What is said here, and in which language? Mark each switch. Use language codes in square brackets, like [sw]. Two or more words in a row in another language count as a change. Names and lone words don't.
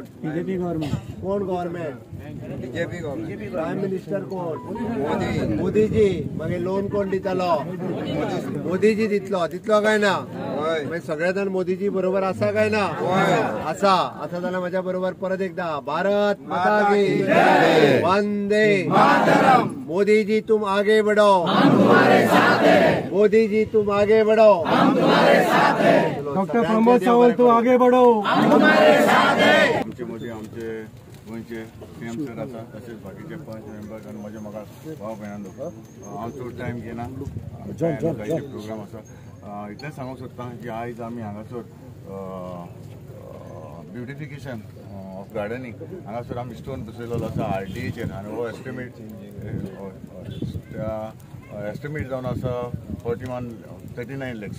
[kok] बीजेपी गव्हर्नमेंट. कोण गव्हर्नमेंट? बीजेपी गव्हर्नमेंट. [en] Prime Minister [kok] कोण? मोदीजी. मागीर लोन कोण दितलो? मोदीजी दितलो काय ना? सगळे जण मोदीजी बरोबर आसा काय ना? आसा जाल्यार माझ्या बरोबर परत एकदा [hi] भारत माता की जय, [kok] वंदे मातरम. [hi] मोदी जी तुम आगे बढ़ो, हम तुम्हारे साथ हैं. मोदी जी तुम आगे बढ़ो, हम तुम्हारे साथ हैं. डॉक्टर प्रमोद सावंत तू आगे बढ़ो, हम तुम्हारे साथ हैं. [kok] आमचे मोदी आमचे गोंयचे सीएम सर आसा, तशेंच बाकीचे पंच मेंबर्स आनी म्हजे म्हाका भाव भयणांनो हांव चड टायम घेना. जायते प्रोग्राम आसा. इतलें सांगूंक सोदतां की आयज आमी हांगासर [en] beautification of gardening [kok] हांगासर आमी स्टोन बसयलेलो आसा RDAचेर आनी हो एस्टिमेट जावन आसा 39 lakhs.